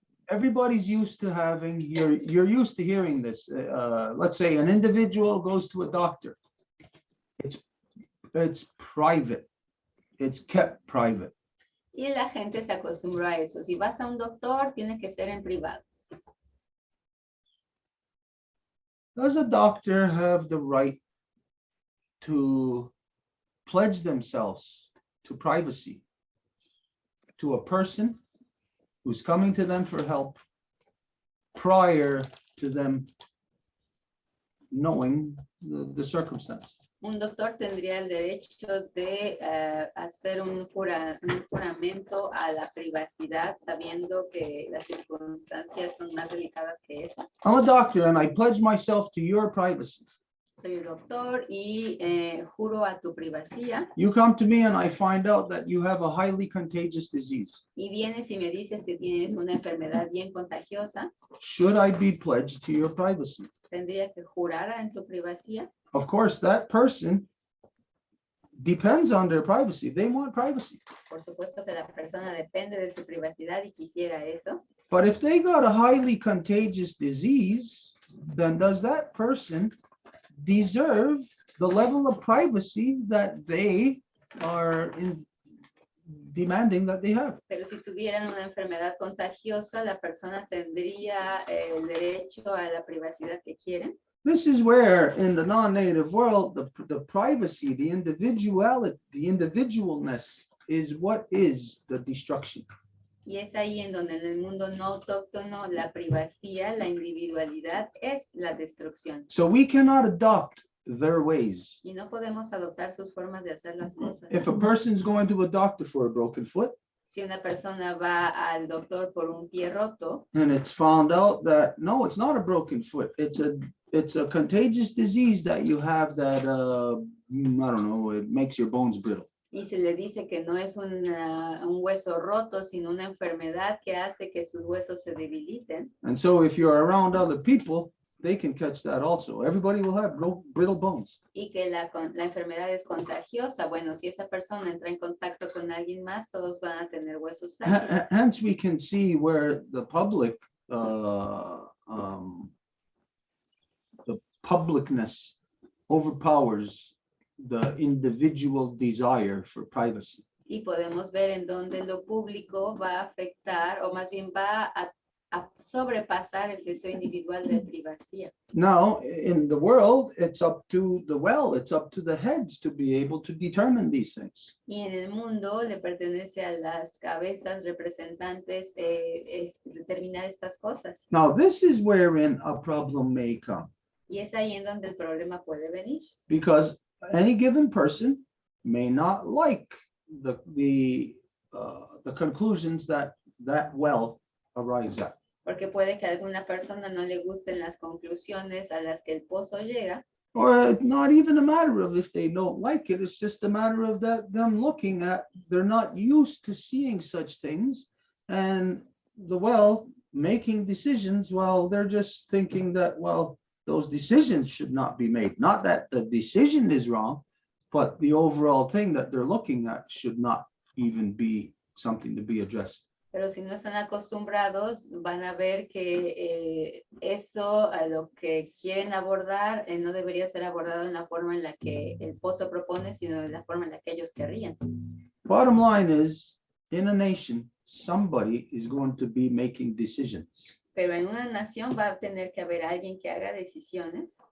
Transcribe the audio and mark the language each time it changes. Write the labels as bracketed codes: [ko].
[en] Everybody's used to having, you're used to hearing this. Let's say an individual goes to a doctor. It's private. It's kept private. [es] Y la gente se acostumbró a eso. Si vas a un doctor, tiene que ser en privado. [en] Does a doctor have the right to pledge themselves to privacy to a person who's coming to them for help prior to them knowing the circumstance? [es] Un doctor tendría el derecho de hacer un juramento a la privacidad, sabiendo que las circunstancias son más delicadas que esa. [en] I'm a doctor and I pledge myself to your privacy. [es] Soy un doctor y juro a tu privacidad. [en] You come to me and I find out that you have a highly contagious disease. [es] Y vienes y me dices que tienes una enfermedad bien contagiosa. [en] Should I be pledged to your privacy? [es] Tendría que jurar en tu privacidad. [en] Of course, that person depends on their privacy. They want privacy. [es] Por supuesto que la persona depende de su privacidad y quisiera eso. [en] But if they got a highly contagious disease, then does that person deserve the level of privacy that they are demanding that they have? [es] Pero si tuvieran una enfermedad contagiosa, la persona tendría el derecho a la privacidad que quieren. [en] This is where in the non-native world, the privacy, the individuality, the individualness is what is the destruction. [es] Y es ahí en donde en el mundo no autóctono la privacidad, la individualidad es la destrucción. [en] So we cannot adopt their ways. [es] Y no podemos adoptar sus formas de hacer las cosas. [en] If a person's going to a doctor for a broken foot, [es] Si una persona va al doctor por un pie roto [en] and it's found out that, no, it's not a broken foot, it's a contagious disease that you have that, I don't know, it makes your bones brittle. [es] y se le dice que no es un hueso roto, sino una enfermedad que hace que sus huesos se debiliten. [en] And so if you're around other people, they can catch that also. Everybody will have brittle bones. [es] Y que la enfermedad es contagiosa. Bueno, si esa persona entra en contacto con alguien más, todos van a tener huesos frágiles. [en] Hence, we can see where the publicness overpowers the individual desire for privacy. [es] Y podemos ver en donde lo público va a afectar, o más bien va a sobrepasar el deseo individual de privacidad. [en] Now, in the world, it's up to the heads to be able to determine these things. [es] Y en el mundo le pertenece a las cabezas representantes determinar estas cosas. [en] Now, this is wherein a problem may come, [es] Y es ahí en donde el problema puede venir. [en] because any given person may not like the conclusions that well arrives at. [es] Porque puede que a alguna persona no le gusten las conclusiones a las que el pozo llega. [en] Or it's not even a matter of if they don't like it, it's just a matter of them looking at, they're not used to seeing such things, and making decisions, well, they're just thinking that, well, those decisions should not be made. Not that the decision is wrong, but the overall thing that they're looking at should not even be something to be addressed. [es] Pero si no están acostumbrados, van a ver que eso a lo que quieren abordar no debería ser abordado en la forma en la que el pozo propone, sino en la forma en la que ellos querrían. [en] Bottom line is, in a nation, somebody is going to be making decisions. [es] Pero en una nación va a tener que haber alguien que haga decisiones.